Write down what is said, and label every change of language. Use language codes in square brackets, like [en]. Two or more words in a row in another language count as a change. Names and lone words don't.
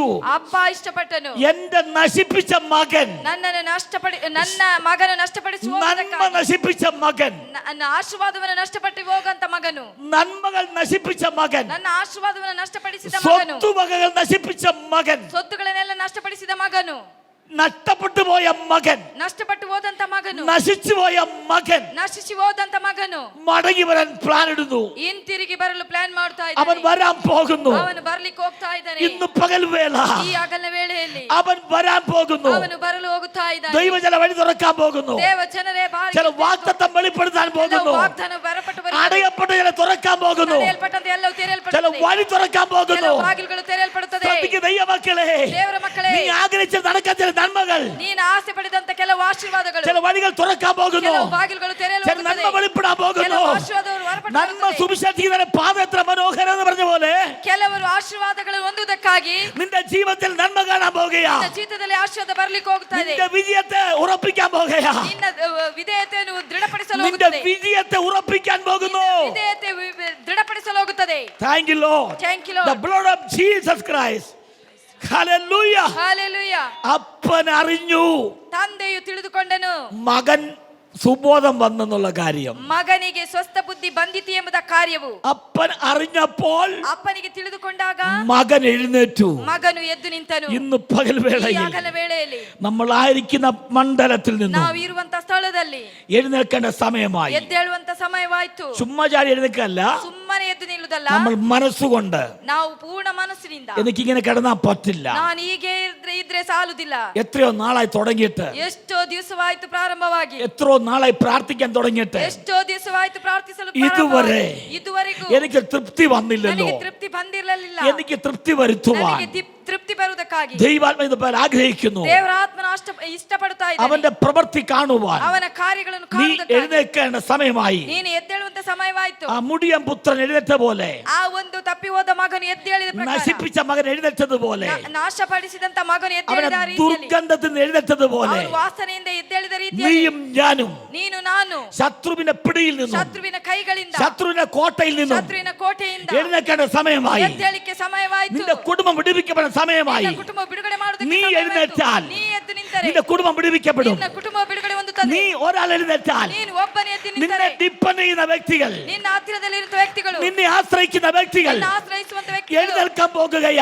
[kn] ಅಪ್ಪ ಇಷ್ಟಪಟ್ಟನು, [ml] എന്റെ നശിപ്പിച്ച മകൻ, [kn] ನನ್ನ ಮಗನು ನಷ್ಟಪಡಿಸುವ [ml] നന്മ നശിപ്പിച്ച മകൻ, [kn] ನನ್ನ ಆಶೀರ್ವಾದವನ್ನು ನಷ್ಟಪಟ್ಟು ಹೋಗಂತ ಮಗನು, [ml] നന്മകൾ നശിപ്പിച്ച മകൻ, [kn] ನನ್ನ ಆಶೀರ್ವಾದವನ್ನು ನಷ್ಟಪಡಿಸಿದ ಮಗನು, [ml] സ്വത്തുവകകൾ നശിപ്പിച്ച മകൻ, [kn] ಸೊತ್ತುಗಳನ್ನೆಲ್ಲ ನಷ್ಟಪಡಿಸಿದ ಮಗನು, [ml] നഷ്ടപ്പെട്ടു പോയ മകൻ, [kn] ನಷ್ಟಪಟ್ಟು ಹೋದಂತ ಮಗನು, [ml] നശിച്ചു പോയ മകൻ [kn] ನಶಿಸಿ ಹೋದಂತ ಮಗನು [ml] മടങ്ങി വരാൻ പ്ലാൻ ഇടുന്നു. [kn] ಹಿಂತಿರುಗಿ ಬರಲು ಪ್ಲಾನ್ ಮಾಡ್ತಾ [ml] അവൻ [kn] ಇದ್ದಾನೆ. [ml] വരാൻ പോകുന്നു. [kn] ಅವನು ಬರ್ಲಿಕ್ಕೆ ಹೋಗ್ತಾ ಇದ್ದಾನೆ. [ml] ഇന്ന് പകൽ വേള [kn] ಈ ಹಗಲ ವೇಳೆಯಲ್ಲಿ [ml] അവൻ വരാൻ പോകുന്നു. [kn] ಅವನು ಬರಲು ಹೋಗುತ್ತಾ ಇದ್ದಾನೆ. [ml] ദൈവ ചില വഴി തുറക്കാൻ പോകുന്നു. [kn] ದೇವ ಜನರೇ ಬಾರಿ [ml] ചില വാഗ്ദത്തം വെളിപ്പെടുത്താൻ പോകുന്നു. [kn] ವಾಗ್ದಾನ ಬರಪಟ್ಟು [ml] അടയപ്പെട്ട ചില തുറക്കാൻ പോകുന്നു. [kn] ತೆರೆಯಲ್ಪಟ್ಟಂತೆ ಎಲ್ಲವೂ [ml] ചില [kn] ತೆರೆಯಲ್ಪಡುತ್ತದೆ. [ml] വഴി തുറക്കാൻ പോകുന്നു. [kn] ಕೆಲವು ಬಾಗಿಲುಗಳು ತೆರೆಯಲ್ಪಡುತ್ತದೆ. [ml] ശ്രദ്ധിക്കുക ദൈവമക്കളെ, [kn] ದೇವರ ಮಕ್ಕಳೇ, [ml] നീ ആഗ്രഹിച്ച് നടക്കാൻ ചില നന്മകൾ, [kn] ನೀನು ಆಸೆ ಪಡೆದಂತ ಕೆಲವು ಆಶೀರ್ವಾದಗಳು, [ml] ചില വഴികൾ തുറക്കാൻ പോകുന്നു. [kn] ಕೆಲವು ಬಾಗಿಲುಗಳು ತೆರೆಯಲು [ml] ചില [kn] ಹೋಗುತ್ತದೆ. [ml] നന്മ വെളിപ്പെടാൻ പോകുന്നു. [kn] ಕೆಲವು ಆಶೀರ್ವಾದಗಳು ಹೊರಪಟ್ಟು [ml] നന്മ [kn] ಬರುತ್ತದೆ. [ml] സുവിശേഷിക്കുന്ന പാദം എത്ര മനോഹരം എന്ന് പറഞ്ഞ പോലെ [kn] ಕೆಲವರು ಆಶೀರ್ವಾದಗಳು ಹೊಂದುವುದಕ್ಕಾಗಿ [ml] നിന്റെ ജീവിതത്തിൽ നന്മ കാണാൻ പോകുകയാ. [kn] ನಿನ್ನ ಜೀವಿತದಲ್ಲಿ ಆಶೀರ್ವಾದ ಬರ್ಲಿಕ್ಕೆ ಹೋಗ್ತಾ ಇದೆ. [ml] നിന്റെ വിജയത്തെ ഉറപ്പിക്കാൻ പോകുകയാ. [kn] ನಿನ್ನ ವಿಧೇಯತೆಯನ್ನು ದೃಢಪಡಿಸಲು [ml] നിന്റെ [kn] ಹೋಗುತ್ತದೆ. [ml] വിജയത്തെ ഉറപ്പിക്കാൻ പോകുന്നു. [kn] ವಿಧೇಯತೆ ದೃಢಪಡಿಸಲು ಹೋಗುತ್ತದೆ. [en] Thank you Lord. Thank you, Lord. The blood of Jesus Christ. Hallelujah. Hallelujah. [ml] അപ്പൻ അറിഞ്ഞു, [kn] ತಂದೆಯು ತಿಳಿದುಕೊಂಡನು, [ml] മകൻ സുബോധം വന്നെന്നുള്ള കാര്യം. [kn] ಮಗನಿಗೆ ಸ್ವಸ್ಥ ಬುದ್ಧಿ ಬಂದಿತು ಎಂಬುದ ಕಾರ್ಯವು [ml] അപ്പൻ അറിഞ്ഞപ്പോൾ [kn] ಅಪ್ಪನಿಗೆ ತಿಳಿದುಕೊಂಡಾಗ [ml] മകൻ എഴുന്നേറ്റു. [kn] ಮಗನು ಎದ್ದು ನಿಂತನು. [ml] ഇന്ന് പകൽ [kn] ಈ [ml] വേളയിൽ [kn] ಹಗಲ ವೇಳೆಯಲ್ಲಿ [ml] നമ്മളായിരിക്കുന്ന മണ്ഡലത്തിൽ നിന്നും [kn] ನಾವು ಇರುವಂತ ಸ್ಥಳದಲ್ಲಿ [ml] എഴുന്നേൽക്കേണ്ട സമയമായി. [kn] ಎದ್ದೇಳುವಂತ ಸಮಯವಾಯ್ತು. [ml] ചുമ്മാ ചാടി എഴുന്നേൽക്കല്ല, [kn] ಸುಮ್ಮನೆ ಸುಮ್ಮನೆ ಎದ್ದು ನಿಲ್ಲುವುದಲ್ಲ, [ml] നമ്മൾ മനസ്സുകൊണ്ട് [kn] ನಾವು ಪೂರ್ಣ ಮನಸ್ಸಿನಿಂದ [ml] എനിക്കിങ്ങനെ കിടന്നാ പറ്റില്ല. [kn] ನಾನು ಹೀಗೆ ಇದ್ರೆ ಸಾಲುದಿಲ್ಲ. [ml] എത്രയോ നാളായി തുടങ്ങിയിട്ട്, [kn] ಎಷ್ಟೋ ದಿವಸವಾಯ್ತು ಪ್ರಾರಂಭವಾಗಿ, [ml] എത്രയോ നാളായി പ്രാർത്ഥിക്കാൻ തുടങ്ങിയിട്ട് [kn] ಎಷ್ಟೋ ದಿವಸವಾಯ್ತು ಪ್ರಾರ್ಥಿಸಲು [ml] ഇതുവരെ [kn] ಇದುವರೆಗೂ [ml] എനിക്ക് തൃപ്തി വന്നില്ലല്ലോ. [kn] ನನಗೆ ತೃಪ್ತಿ ಬಂದಿರಲಿಲ್ಲ. [ml] എനിക്ക് ತೃಪ್തി വരുത്തുവാൻ [kn] ನನಗೆ ತೃಪ್ತಿ ಬರುವುದಕ್ಕಾಗಿ [ml] ദൈവാത്മ ഇതുപോലെ ആഗ്രഹിക്കുന്നു. [kn] ದೇವರ ಆತ್ಮನ ಇಷ್ಟಪಡುತ್ತಾ ಇದ್ದಾನೆ. [ml] അവന്റെ പ്രവൃത്തി കാണുവാൻ [kn] ಅವನ ಕಾರ್ಯಗಳನ್ನು [ml] നീ [kn] ಕಾಣುವುದಕ್ಕಾಗಿ [ml] എഴുന്നേൽക്കേണ്ട സമയമായി. [kn] ನೀನು ಎದ್ದೇಳುವಂತ ಸಮಯವಾಯ್ತು. [ml] ആ മുടിയൻ പുത്രൻ എഴുന്നേറ്റ പോലെ, [kn] ಆ ಒಂದು ತಪ್ಪಿ ಹೋದ ಮಗನು ಎದ್ದೇಳಿದ ಪ್ರಕಾರ, [ml] നശിപ്പിച്ച മകൻ എഴുന്നേറ്റതുപോലെ, [kn] ನಾಶಪಡಿಸಿದಂತ ಮಗನು [ml] അവനെ [kn] ಎದ್ದೇಳಿದ ರೀತಿಯಲ್ಲಿ, [ml] ദുർഗന്ധത്തിൽ നിന്ന് എഴുന്നേറ്റതുപോലെ [kn] ಅವನು ವಾಸನೆಯಿಂದ ಎದ್ದೇಳಿದ ರೀತಿಯಲ್ಲಿ [ml] നീയും ഞാനും [kn] ನೀನು ನಾನು [ml] ശത്രുവിന്റെ പിടിയിൽ നിന്നും, [kn] ಶತ್ರುವಿನ ಕೈಗಳಿಂದ, [ml] ശത്രുവിന്റെ കോട്ടയിൽ നിന്നും [kn] ಶತ್ರುವಿನ ಕೋಟೆಯಿಂದ [ml] എഴുന്നേൽക്കേണ്ട സമയമായി. [kn] ಎದ್ದೇಳಿಕೆ ಸಮಯವಾಯ್ತು. [ml] നിന്റെ കുടുംബം വിടുവിക്കപ്പെടുന്ന സമയമായി. [kn] ನಿನ್ನ ಕುಟುಂಬ ಬಿಡುಗಡೆ ಮಾಡುವುದಕ್ಕೆ [ml] നീ [kn] ಸಮಯವಾಯ್ತು. [ml] എഴുന്നേറ്റാൽ [kn] ನೀ ಎದ್ದು ನಿಂತರೆ [ml] നിന്റെ കുടുംബം വിടുവിക്കപ്പെടും. [kn] ನಿನ್ನ ಕುಟುಂಬ ಬಿಡುಗಡೆ ಹೊಂದುತ್ತದೆ. [ml] നീ ഒരാൾ എഴുന്നേറ്റാൽ [kn] ನೀನು ಒಬ್ಬನೇ ಎದ್ದು [ml] നിന്നെ [kn] ನಿಂತರೆ [ml] ഡിപ്പെൻഡ് ചെയ്യുന്ന വ്യക്തികൾ, [kn] ನಿನ್ನ ಹತ್ತಿರದಲ್ಲಿರುವ ವ್ಯಕ್ತಿಗಳು, [ml] നിന്നെ ആശ്രയിക്കുന്ന വ്യക്തികൾ [kn] ನಿನ್ನ ಆಶ್ರಯಿಸುವಂತ ವ್ಯಕ್ತಿಗಳು [ml] എഴുന്നേൽക്കാൻ പോകുകയാ.